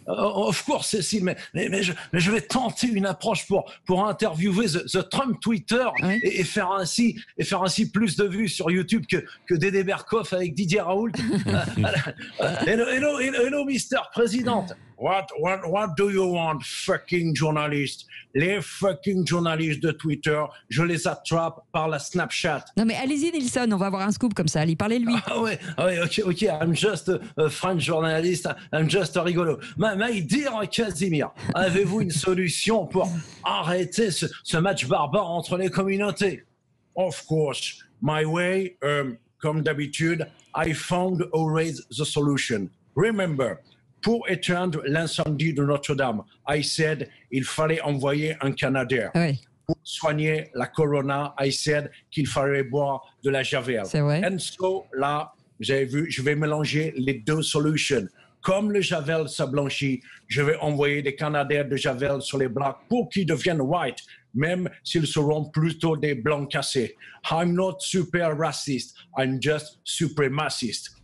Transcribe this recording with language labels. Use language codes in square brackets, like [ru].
[en] Of course, [fr] Cécile, mais je vais tenter une approche pour interviewer [en] the Trump Twitter [fr] et faire ainsi plus de vues sur YouTube que Dédé Berkoff avec Didier Raoult. [en] Hello, Mr. President. What do you want, fucking journalist? [fr] Les fucking journalistes de Twitter, je les attrape par la Snapchat. Non mais allez-y, Nelson, on va avoir un scoop comme ça, allez, parlez-lui. [en] Ok, I'm just a French journalist, I'm just a [fr] rigolo. [en] My dear [fr] Casimir, avez-vous une solution pour arrêter ce match barbare entre les communautés? [en] Of course, my way, [fr] comme d'habitude, [en] I found always the solution. Remember, [fr] pour éteindre l'incendie de Notre-Dame, [en] I said [fr] il fallait envoyer un Canadien. Pour soigner la corona, [en] I said [fr] qu'il fallait boire de la javel. C'est vrai. [en] And so, [fr] là, vous avez vu, je vais mélanger les deux solutions. Comme le javel se blanchit, je vais envoyer des Canadiens de javel sur les blacks pour qu'ils deviennent [en] white, [fr] même s'ils seront plutôt des blancs cassés. [en] I'm not super racist, I'm just supremacist.